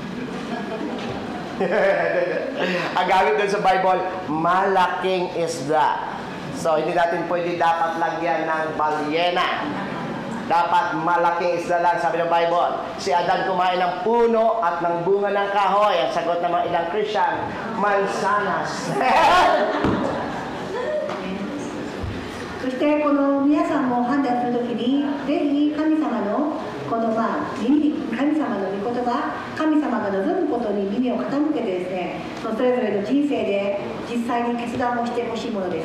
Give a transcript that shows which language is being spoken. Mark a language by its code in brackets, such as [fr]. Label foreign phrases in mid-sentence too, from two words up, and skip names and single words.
[tl] Ang gamit doon sa Bible, malaking isda. So, hindi natin pwede dapat lagyan ng balyena. Dapat malaking isda lang, sabi ng Bible. Si Adan kumain ng puno at ng bunga ng kahoy. Ang sagot ng mga ilang Christian, mansanas. [ja] そしてこの皆さんも判断するときに、ぜひ神様のこの耳に、神様の御言葉、神様が望むことに耳を傾けてですね、それぞれの人生で実際に決断をしてほしいものです。